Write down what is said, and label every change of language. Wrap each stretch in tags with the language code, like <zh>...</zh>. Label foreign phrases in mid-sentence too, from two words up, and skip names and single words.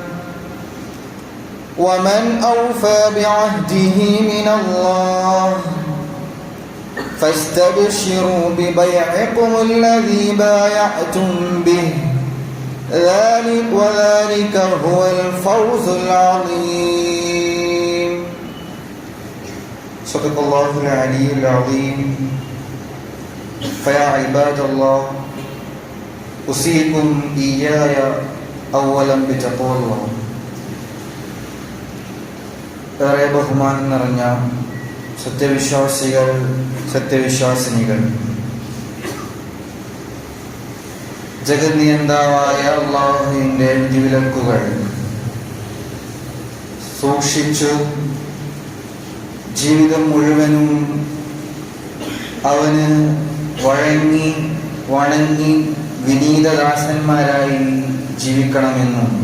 <ar>ومن أوفى بعهده من الله فاستبشروا ببيعكم الذي بايعتم به، وذلك هو الفوز العظيم. صدق الله العلي العظيم. فيا عباد الله، أوصيكم إياي أولا بتقوى الله.</ar> <ml>ഏറെ ബഹുമാനം നിറഞ്ഞ സത്യവിശ്വാസികൾ, സത്യവിശ്വാസിനികൾ, ജഗന്നിയന്താവായ അല്ലാഹുവിന്റെ വിധിവിലക്കുകൾ സൂക്ഷിച്ചു ജീവിതം മുഴുവനും അവന് വഴങ്ങി വണങ്ങി വിനീതദാസന്മാരായി ജീവിക്കണമെന്നും</ml>